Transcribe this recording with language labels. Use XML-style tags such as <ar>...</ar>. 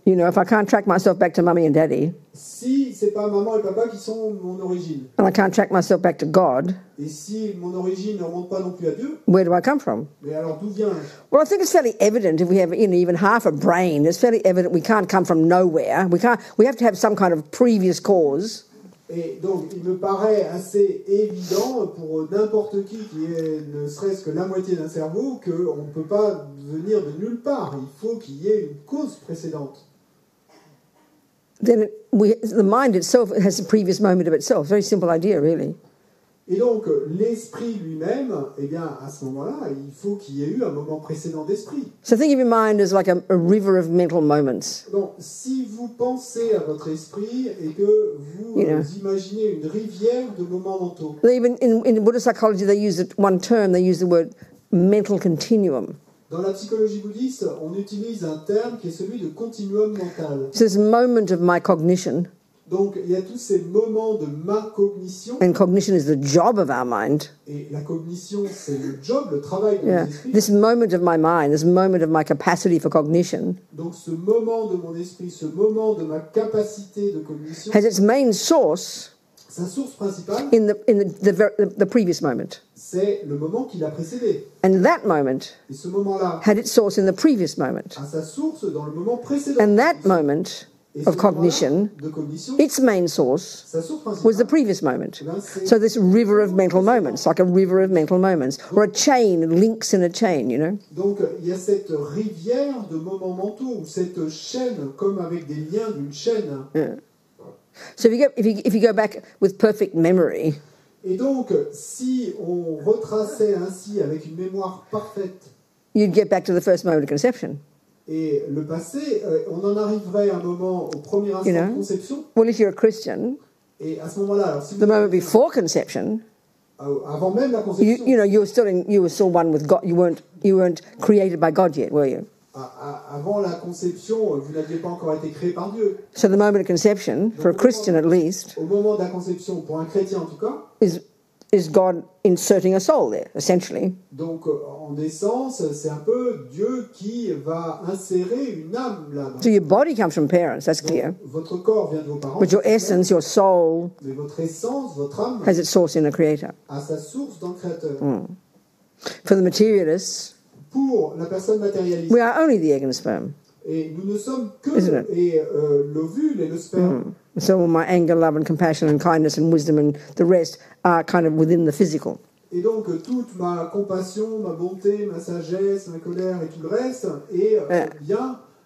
<en>you know, if I can't track myself back to Mummy and Daddy,</en> <fr>si c'est pas maman et papa qui sont mon origine,</fr> <en>and I can't track myself back to God,</en> <fr>et si mon origine ne remonte pas non plus à Dieu,</fr> <en>where do I come from?</en> <fr>Mais alors d'où viens-je?</fr> <en>Well, I think it's fairly evident if we have even half a brain. It's fairly evident we can't come from nowhere. We have to have some kind of previous cause.</en> <fr>Et donc, il me paraît assez évident pour n'importe qui ait ne serait-ce que la moitié d'un cerveau qu'on ne peut pas venir de nulle part. Il faut qu'il y ait une cause précédente.</fr> <en>Then the mind itself has a previous moment of itself. Very simple idea, really.</en> <fr>Et donc, l'esprit lui-même, eh bien, à ce moment-là, il faut qu'il y ait eu un moment précédent d'esprit.</fr> <en>So think of your mind as like a river of mental moments.</en> <fr>Donc, si vous pensez à votre esprit et que vous imaginez une rivière de moments mentaux.</fr> <en>Even in Buddhist psychology, they use one term. They use the word mental continuum.</en> <fr>Dans la psychologie bouddhiste, on utilise un terme qui est celui de continuum mental.</fr> <en>So this moment of my cognition.</en> <fr>Donc, il y a tous ces moments de ma cognition.</fr> <en>And cognition is the job of our mind.</en> <fr>Et la cognition, c'est le job, le travail de mon esprit.</fr> <en>This moment of my mind, this moment of my capacity for cognition.</en> <fr>Donc, ce moment de mon esprit, ce moment de ma capacité de cognition.</fr> <en>Has its main source.</en> <fr>Sa source principale.</fr> <en>In the previous moment.</en> <fr>C'est le moment qui l'a précédé.</fr> <en>And that moment.</en> <fr>Et ce moment-là.</fr> <en>Had its source in the previous moment.</en> <fr>A sa source dans le moment précédent.</fr> <en>And that moment. Of cognition, its main source was the previous moment. So this river of mental moments, like a river of mental moments, or a chain, links in a chain, you know.</en> <fr>Donc il y a cette rivière de moments mentaux, ou cette chaîne, comme avec des liens d'une chaîne.</fr> <en>Yeah. So if you go back with perfect memory.</en> <fr>Et donc si on retraçait ainsi avec une mémoire parfaite,</fr> <en>you'd get back to the first moment of conception.</en> <fr>Et le passé, on en arriverait à un moment au premier instant de conception.</fr> <en>Well, if you're a Christian,</en> <fr>et à ce moment-là, alors si</fr> <en>the moment before conception,</en> <fr>avant même la conception,</fr> <en>you were still one with God. You weren't created by God yet, were you?</en> <fr>Avant la conception, vous n'aviez pas encore été créé par Dieu.</fr> <en>So the moment of conception, for a Christian at least,</en> <fr>au moment de la conception, pour un chrétien en tout cas,</fr> <en>is God inserting a soul there, essentially.</en> <fr>Donc, en essence, c'est un peu Dieu qui va insérer une âme là.</fr> <en>So your body comes from parents, that's clear.</en> <fr>Donc, votre corps vient de vos parents.</fr> <en>But your essence, your soul,</en> <fr>mais votre essence, votre âme,</fr> <en>has its source in the Creator.</en> <fr>A sa source dans le Créateur.</fr> <en>For the materialists,</en> <fr>pour la personne matérialiste,</fr> <en>we are only the egg and the sperm.</en> <fr>Et nous ne sommes que l'ovule et le sperme.</fr> <en>So my anger, love and compassion and kindness and wisdom and the rest are kind of within the physical.</en> <fr>Et donc toute ma compassion, ma bonté, ma sagesse, ma colère et tout le reste vient</fr>